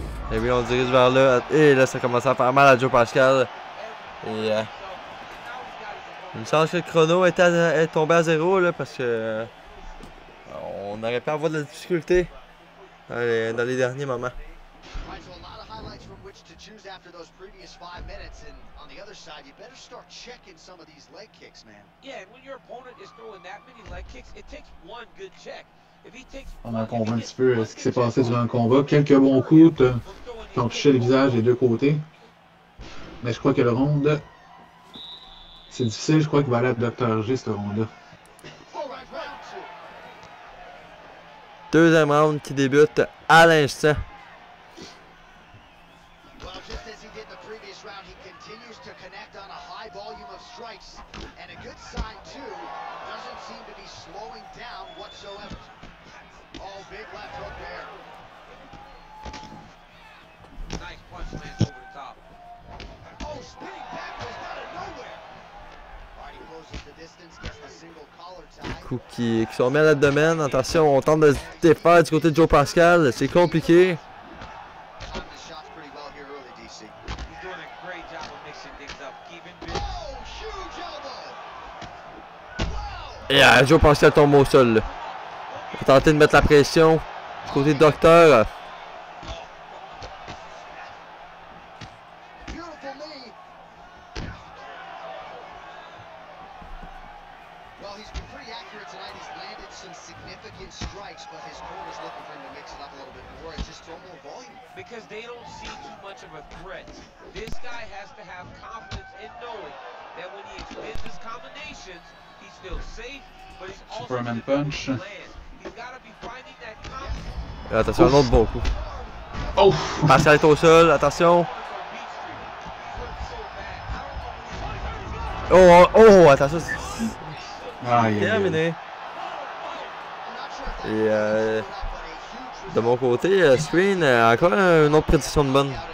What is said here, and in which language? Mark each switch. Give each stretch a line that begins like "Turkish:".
French: Et oui, on se dirige vers là. Et là, ça commence à faire mal à Joe Pascal. Et une chance que le chrono est tombé à 0 là, parce que on aurait pu avoir de la difficulté dans les derniers moments.
English: Right, so a lot of highlights from which to choose after those previous 5 minutes, and on the other side, you better start checking some of these leg kicks, man. Yeah, and when your opponent is throwing that many leg kicks, it takes one good check. If he takes
French: On a compris un petit peu ce qui s'est passé durant le combat. Quelques bons coups qui ont touché le visage des deux côtés. Mais je crois que le round, c'est difficile. Je crois qu'il va aller à Dr. G, ce round-là. Deuxième round qui débute à l'instant.
English: Well, just as he did the previous round, he continues to connect on a high volume of strikes. And a good sign, too, doesn't seem to be slowing down whatsoever. Oh, big left hook there. nice punch lands over the top. Oh, spinning backwards out of nowhere. All right, he closes the distance, gets the single collar tie.
French: Coups qui sont mis à l'abdomen. Attention, on tente de se défaire du côté de Joe Pascal. C'est compliqué.
English: Timed his shots pretty well here early, DC. He's doing a great job of mixing things up, keeping busy. Oh, huge elbow.
French: Et Joe Pascal tombe au sol. Là. On va tenter de mettre la pression du côté du docteur.
English: Beautiful knee. Well, he's been pretty accurate tonight. He's landed some significant strikes, but his corner's looking for him to mix it up a little bit more and just throw more volume. Because they don't see too much of a threat. This guy has to have confidence in knowing that when he extends his combinations, he's still safe, but he's also Superman punch. He's got to be finding that confidence.
French: Et attention, un autre bon coup. Oh! Pascal est au sol, attention. Oh, attention. Terminé. Et de mon côté, Screen, encore une autre prédiction de bonne.